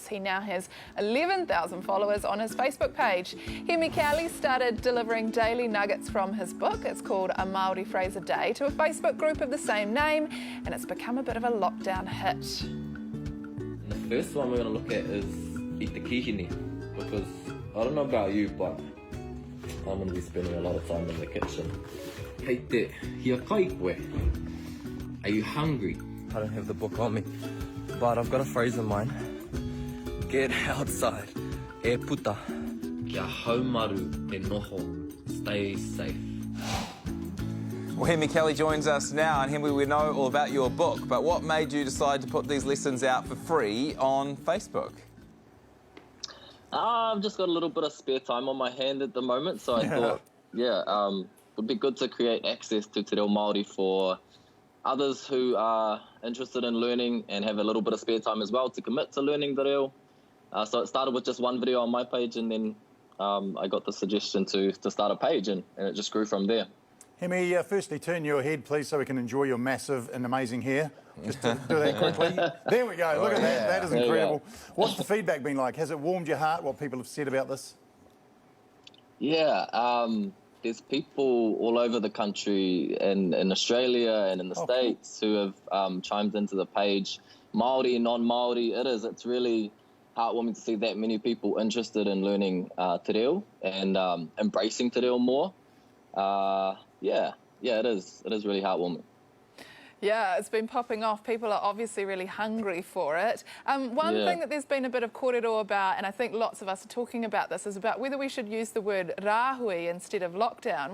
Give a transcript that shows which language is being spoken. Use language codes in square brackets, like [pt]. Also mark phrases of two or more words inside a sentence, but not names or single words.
[en] He now has 11,000 followers on his Facebook page. Hēmi started delivering daily nuggets from his book. It's called A Māori Phrase a Day to a Facebook group of the same name, and it's become a bit of a lockdown hit. The first one we're going to look at is [mi] I te kihini, [en] because I don't know about you, but I'm going to be spending a lot of time in the kitchen. [mi] Hei te hia kai koe. [en] Are you hungry? I don't have the book on me, but I've got a phrase in mind. Get outside. [mi] E puta. Kia haumaru te noho. [en] Stay safe. Well, Hēmi joins us now, and Hēmi, we know all about your book, but what made you decide to put these lessons out for free on Facebook? I've just got a little bit of spare time on my hand at the moment, so I thought, it'd be good to create access to [mi] te reo Māori [en] for others who are interested in learning and have a little bit of spare time as well to commit to learning [mi] te reo. [en] So it started with just one video on my page, and then I got the suggestion to start a page, and it just grew from there. Hēmi, firstly, turn your head, please, so we can enjoy your massive and amazing hair. Just to do that quickly. There we go. Look at that. That is incredible. What's the feedback been like? Has it warmed your heart, what people have said about this? Yeah, there's people all over the country, in Australia and in the States, who have chimed into the page. Māori, non-Māori, it's really heartwarming to see that many people interested in learning [mi] te reo [en] and embracing [mi] te reo [en] more. Yeah, it is. It is really heartwarming. Yeah, it's been popping off. People are obviously really hungry for it. One thing that there's been a bit of kōrero about, and I think lots of us are talking about this, is about whether we should use the word rāhui instead of lockdown.